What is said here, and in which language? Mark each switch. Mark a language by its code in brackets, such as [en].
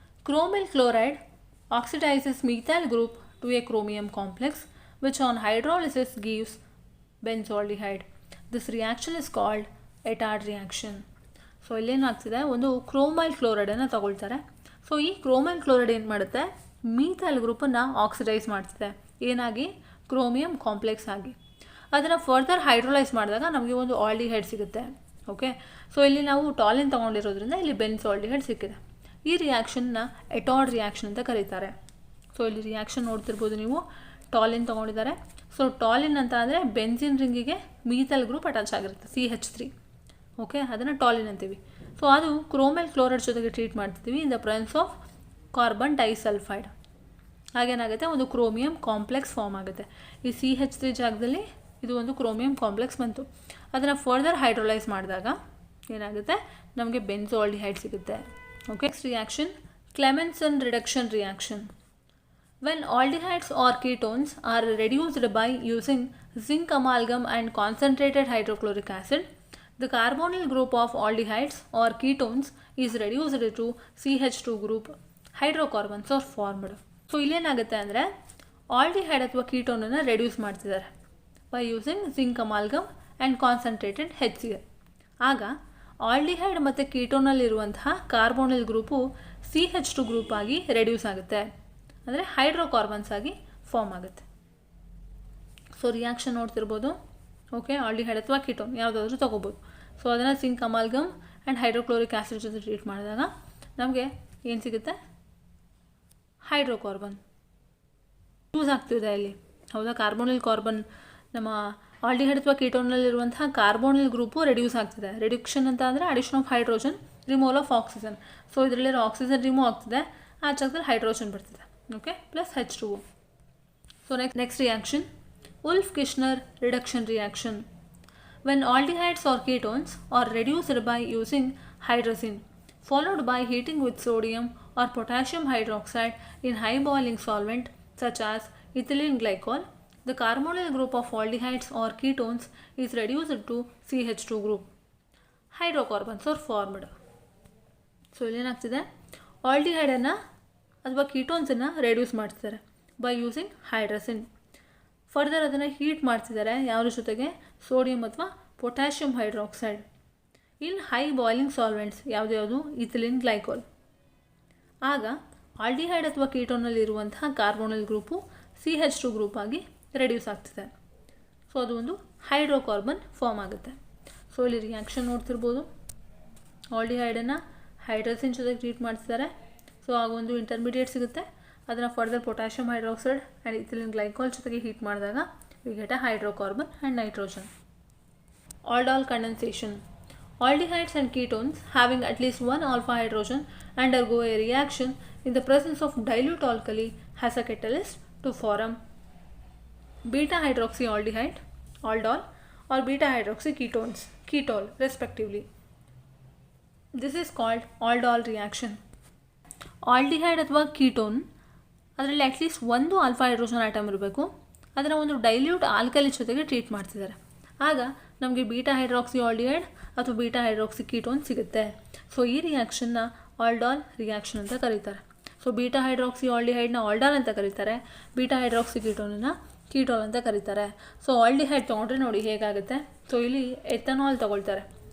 [en] Chromyl chloride oxidizes methyl group to a chromium complex, which on hydrolysis gives benzaldehyde. This reaction is called Etard reaction. [kn] So ಇಲ್ಲೇನಾಗ್ತಿದೆ, ಒಂದು ಕ್ರೋಮೈಲ್ ಕ್ಲೋರೈಡನ್ನು ತಗೊಳ್ತಾರೆ. So ಈ ಕ್ರೋಮೈಲ್ chloride ಏನು ಮಾಡುತ್ತೆ, methyl ಗ್ರೂಪನ್ನು oxidise ಮಾಡ್ತಿದೆ, ಏನಾಗಿ, chromium complex ಆಗಿ. ಅದನ್ನು ಫರ್ದರ್ ಹೈಡ್ರೋಲೈಸ್ ಮಾಡಿದಾಗ ನಮಗೆ ಒಂದು ಆಲ್ಡಿಹೈಡ್ ಸಿಗುತ್ತೆ. ಓಕೆ, ಸೊ ಇಲ್ಲಿ ನಾವು ಟಾಲಿನ್ ತೊಗೊಂಡಿರೋದ್ರಿಂದ ಇಲ್ಲಿ ಬೆನ್ಸಾಲ್ಡಿಹೈಡ್ ಸಿಕ್ಕಿದೆ. ಈ ರಿಯಾಕ್ಷನ್ನ ಎಟಾರ್ಡ್ ರಿಯಾಕ್ಷನ್ ಅಂತ ಕರೀತಾರೆ. ಸೊ ಇಲ್ಲಿ ರಿಯಾಕ್ಷನ್ ನೋಡ್ತಿರ್ಬೋದು ನೀವು, ಟಾಲಿನ್ ತೊಗೊಂಡಿದ್ದಾರೆ. ಸೊ ಟಾಲಿನ್ ಅಂತ ಅಂದರೆ ಬೆನ್ಸಿನ್ ರಿಂಗಿಗೆ ಮೀಥೈಲ್ ಗ್ರೂಪ್ ಅಟ್ಯಾಚ್ ಆಗಿರುತ್ತೆ, CH3. ಓಕೆ, ಅದನ್ನು ಟಾಲಿನ್ ಅಂತೀವಿ. ಸೊ ಅದು ಕ್ರೋಮೈಲ್ ಕ್ಲೋರೈಡ್ ಜೊತೆಗೆ ಟ್ರೀಟ್ ಮಾಡ್ತಿದ್ದೀವಿ [en] In the presence of carbon disulphide. [kn] ಹಾಗೇನಾಗುತ್ತೆ, ಒಂದು ಕ್ರೋಮಿಯಂ ಕಾಂಪ್ಲೆಕ್ಸ್ ಫಾರ್ಮ್ ಆಗುತ್ತೆ. ಈ CH3 ಜಾಗದಲ್ಲಿ ಇದು ಒಂದು ಕ್ರೋಮಿಯಂ ಕಾಂಪ್ಲೆಕ್ಸ್ ಬಂತು. ಅದನ್ನು ಫರ್ದರ್ ಹೈಡ್ರೋಲೈಸ್ ಮಾಡಿದಾಗ ಏನಾಗುತ್ತೆ, ನಮಗೆ ಬೆನ್ಸಾಲ್ಡಿಹೈಡ್ ಸಿಗುತ್ತೆ. Okay, next reaction, ಕ್ಲೆಮೆನ್ಸನ್ reduction reaction. [en] When aldehydes or ketones are reduced by using zinc amalgam and concentrated hydrochloric acid, the carbonyl group of aldehydes or ketones is reduced to CH2 group. Hydrocarbons are formed. [kn] So ಇಲ್ಲೇನಾಗುತ್ತೆ ಅಂದರೆ, aldehyde ಅಥವಾ ಕೀಟೋನನ್ನು reduce ಮಾಡ್ತಿದ್ದಾರೆ [en] By using zinc amalgam and concentrated HCl. [kn] ಆಗ aldehyde ಮತ್ತು ಕೀಟೋನಲ್ಲಿರುವಂತಹ carbonyl group CH2 group ಆಗಿ reduce ಆಗುತ್ತೆ, ಅಂದರೆ hydrocarbons ಆಗಿ form ಆಗುತ್ತೆ. ಸೊ ರಿಯಾಕ್ಷನ್ ನೋಡ್ತಿರ್ಬೋದು. ಓಕೆ, ಆಲ್ಡಿಹೈಡ್ ಅಥವಾ ಕೀಟೋನ್ ಯಾವುದಾದ್ರೂ ತೊಗೋಬೋದು. ಸೊ ಅದನ್ನು zinc amalgam and hydrochloric acid ಜೊತೆ ಟ್ರೀಟ್ ಮಾಡಿದಾಗ ನಮಗೆ ಏನು ಸಿಗುತ್ತೆ, ಹೈಡ್ರೋಕಾರ್ಬನ್ ಯೂಸ್ ಆಗ್ತಿದೆ ಇಲ್ಲಿ. ಹೌದಾ, ಕಾರ್ಬೋನಿಲ್ ಕಾರ್ಬನ್, ನಮ್ಮ ಆಲ್ಡಿಹೈಡ್ ಅಥವಾ ಕೀಟೋನಲ್ಲಿರುವಂತಹ ಕಾರ್ಬೋನಿಲ್ ಗ್ರೂಪು ರೆಡ್ಯೂಸ್ ಆಗ್ತಿದೆ. ರಿಡಕ್ಷನ್ ಅಂತ ಅಂದರೆ [en] Addition of hydrogen, removal of oxygen. [kn] So ಇದರಲ್ಲಿರೋ oxygen remove ಆಗ್ತಿದೆ, ಆ ಜಾಗದಲ್ಲಿ ಹೈಡ್ರೋಜನ್ ಬರ್ತಿದೆ. [en] Okay, plus H2O. So next reaction, Wolff-Kishner reduction reaction. When aldehydes or ketones are reduced by using hydrazine, followed by heating with sodium or potassium hydroxide in high boiling solvent such as ethylene glycol, the carbonyl group of aldehydes or ketones is reduced to CH2 group. Hydrocarbons are formed. [kn] So ಇಲ್ಲೇನಾಗ್ತಿದೆ, ಆಲ್ಡಿಹೈಡನ್ನು ಅಥವಾ ಕೀಟೋನ್ಸನ್ನು reduce ಮಾಡ್ತಿದ್ದಾರೆ [en] By using hydrazine. [kn] Further ಅದನ್ನು heat ಮಾಡ್ತಿದ್ದಾರೆ ಯಾವುದ್ರ ಜೊತೆಗೆ, sodium ಅಥವಾ potassium hydroxide [en] in high boiling solvents, [kn] ಯಾವುದ್ಯಾವುದು, ethylene ಗ್ಲೈಕೋಲ್. ಆಗ aldehyde ಅಥವಾ ಕೀಟೋನಲ್ಲಿರುವಂತಹ carbonyl group CH2 group ಆಗಿ ರೆಡ್ಯೂಸ್ ಆಗ್ತಿದೆ. ಸೊ ಅದು ಒಂದು ಹೈಡ್ರೋಕಾರ್ಬನ್ ಫಾರ್ಮ್ ಆಗುತ್ತೆ. ಸೊ ಇಲ್ಲಿ ರಿಯಾಕ್ಷನ್ ನೋಡ್ತಿರ್ಬೋದು, ಆಲ್ಡಿಹೈಡನ್ನು ಹೈಡ್ರಸಿನ್ ಜೊತೆಗೆ ಟ್ರೀಟ್ ಮಾಡ್ತಿದ್ದಾರೆ. ಸೊ ಆಗ ಒಂದು ಇಂಟರ್ಮೀಡಿಯೇಟ್ ಸಿಗುತ್ತೆ. ಅದನ್ನು further potassium hydroxide and ethylene glycol ಜೊತೆಗೆ ಹೀಟ್ ಮಾಡಿದಾಗ [en] We get a hydrocarbon and nitrogen. Aldol condensation. Aldehydes and ketones having at least one alpha hydrogen undergo a reaction in the presence of dilute alkali as a catalyst to form beta hydroxyaldehyde, aldol, or beta hydroxy ketones, ketol respectively. This is called aldol reaction. [kn] Aldehyde ಅಥವಾ ketone ಅದರಲ್ಲಿ at least ಒಂದು alpha hydrogen atom ಇರಬೇಕು. ಅದನ್ನು ಒಂದು dilute alkali ಜೊತೆಗೆ treat ಮಾಡ್ತಿದ್ದಾರೆ. ಆಗ ನಮಗೆ ಬೀಟಾ ಹೈಡ್ರಾಕ್ಸಿ ಆಲ್ಡಿಹೈಡ್ ಅಥವಾ ಬೀಟಾ ಹೈಡ್ರಾಕ್ಸಿ ಕೀಟೋನ್ ಸಿಗುತ್ತೆ. ಸೊ ಈ ರಿಯಾಕ್ಷನ್ನ ಆಲ್ಡಾಲ್ ರಿಯಾಕ್ಷನ್ ಅಂತ ಕರೀತಾರೆ. ಸೊ ಬೀಟಾ ಹೈಡ್ರಾಕ್ಸಿ ಆಲ್ಡಿಹೈಡ್ನ ಆಲ್ಡಾಲ್ ಅಂತ ಕರೀತಾರೆ, ಬೀಟಾ ಹೈಡ್ರಾಕ್ಸಿ ಕೀಟೋನನ್ನು ಕೀಟೋಲ್ ಅಂತ ಕರೀತಾರೆ. ಸೊ ಆಲ್ಡಿಹೈಡ್ ತೊಗೊಂಡ್ರೆ ನೋಡಿ ಹೇಗಾಗುತ್ತೆ. ಸೊ ಇಲ್ಲಿ ಎಥನಾಲ್ ತೊಗೊಳ್ತಾರೆ.